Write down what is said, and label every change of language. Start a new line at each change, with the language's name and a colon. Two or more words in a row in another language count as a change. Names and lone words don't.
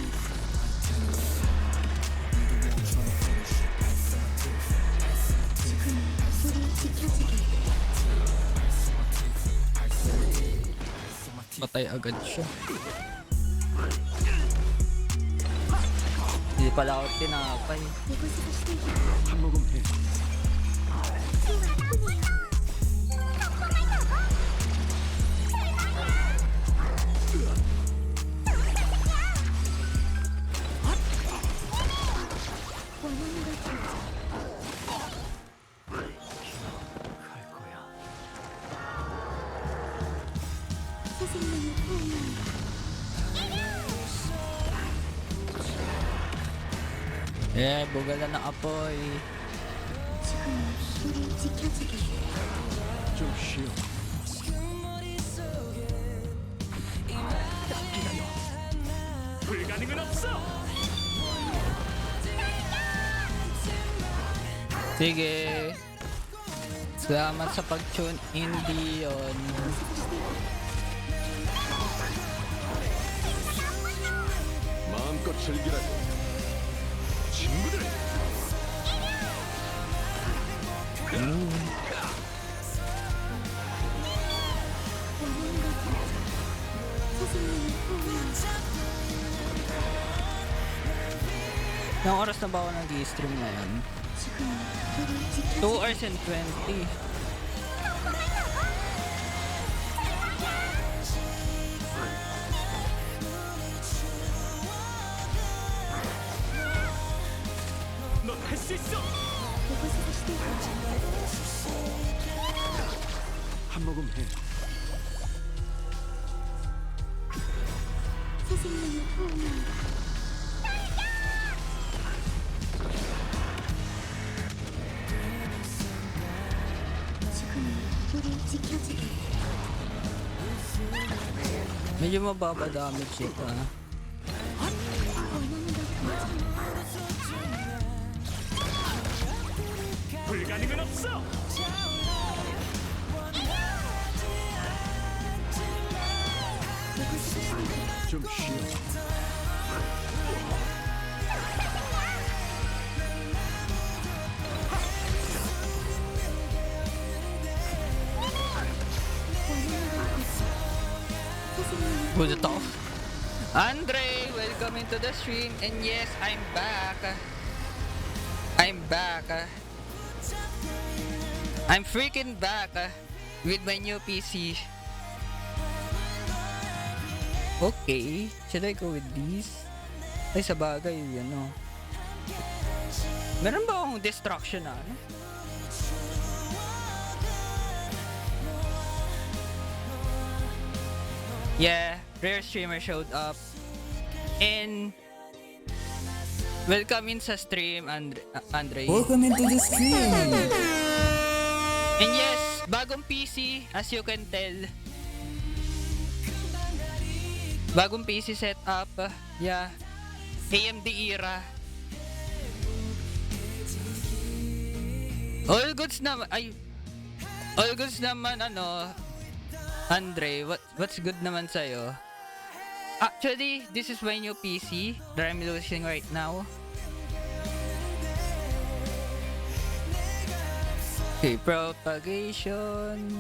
Filipino: Patay agad siya. Hindi pala ako tinapay.
Korean: 이곳에서 시작해. 한 모금 해. 원하는 걸 찾아. 갈 거야. 선생님의 호흡.
Filipino: Eh, bugala na apoy.
Korean: 지금 우리 지켜주게. 좀 쉬어. 불가능은 없어.
Filipino: Sige. Salamat sa pag-tune in, Dion.
Korean: 마음껏 즐기라고. 친구들. 원하는 걸 찾아. 선생님의 호흡.
Filipino: Ilang oras na ba ako nag-i-stream ngayon?
Korean: 지금 우리 2 지켜주게.
English: hours and 20.
Korean: 넌 할 수 있어. 이곳에서 시작해. 한 모금 해. 선생님의 호흡. 지금 우리 지켜주게.
Filipino: Medyo mababa damage ito, ha?
Korean: 원하는 걸 찾아. 불가능은 없어. 이곳에서 시작해. 좀 쉬어. 원하는 걸 찾아. 선생님의
English: Good to Andre, welcome into the stream. And yes, I'm back. I'm back. I'm freaking back with my new PC. Okay, should I go with these?
Filipino: Ay, sa bagay, ano. Meron ba akong destruction na, ano?
English: Yeah, rare streamer showed up. And welcome in sa stream, Andre. Welcome into the stream. And yes, bagong PC, as you can tell.
Filipino: Bagong PC setup. Yeah.
English: AMD era. All goods naman. Ay. All goods
Filipino: naman, ano.
English: Andre, what's good
Filipino: naman sa'yo?
English: Actually, this is my new PC that I'm using right now. Okay, propagation.